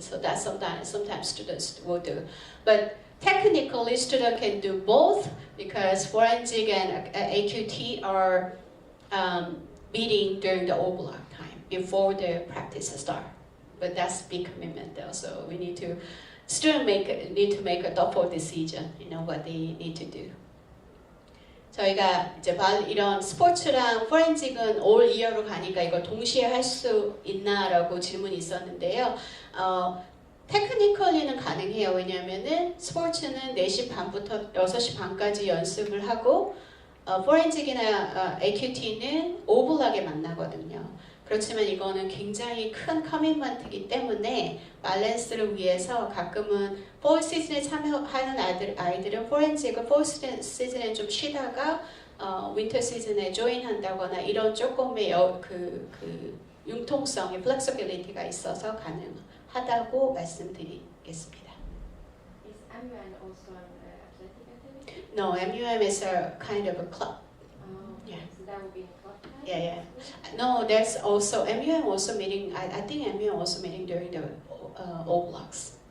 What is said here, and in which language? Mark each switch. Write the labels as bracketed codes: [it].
[en] So that's sometimes students will do. But technically, students can do both because forensic and AQT are meeting during the O-block time before the practice starts. But that's big commitment though, so we need to. Students need to make a thoughtful decision, what they need to do. [ko] 저희가 이제 이런 스포츠랑 포렌식은 올 이어로 가니까 이걸 동시에 할 수 있나라고 질문이 있었는데요. 테크니컬리는 가능해요. 왜냐하면은 스포츠는 4시 반부터 6시 반까지 연습을 하고 포렌식이나 AQT는 오블락에 만나거든요. 그렇지만 이거는 굉장히 큰 커밋먼트이기 때문에 밸런스를 위해서 가끔은 폴 시즌에 참여하는 아이들은 포렌식을 폴 시즌에 좀 쉬다가 윈터 시즌에 조인한다거나 이런 조금의 그 융통성의 플렉서빌리티가 있어서 가능하다고 말씀드리겠습니다. [en] Is MUN also an athletic activity? No, MUM is a kind of a club. Oh, Yeah. So that would be in club time? Yeah. No, there's also MUM also meeting. I think MUM also meeting during the O blocks.